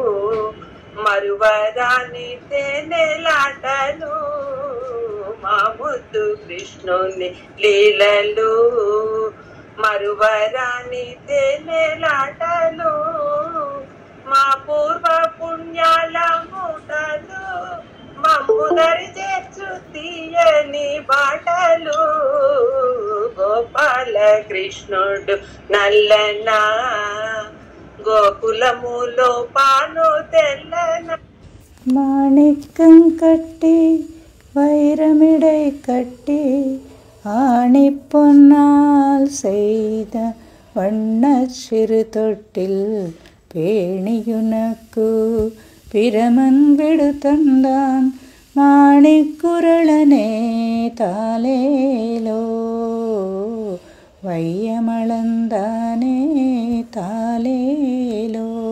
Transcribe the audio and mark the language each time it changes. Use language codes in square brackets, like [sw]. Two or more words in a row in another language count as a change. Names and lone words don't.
[te] మరువరాని తేనెలాటలు మా ముద్దు కృష్ణుని లీలలు మరువరాని తేనెలాటలు మా పూర్వ పుణ్యాల మూటలు మమ్ముదరి చేర్చు తీయని బాటలు గోపాల కృష్ణుడు నల్లనా గోకులములో పాలు తెల్లనా. [ta] மாணிக்கம் கட்டி வைரமிடை கட்டி ஆணி பொன்னால் செய்த வண்ண சிறு தொட்டில் பேணியுனக்கு பிரமன் விடுத்தந்தான் மாணிக்குரளனே தாலேலோ வையமளந்தானே தாலேலோ.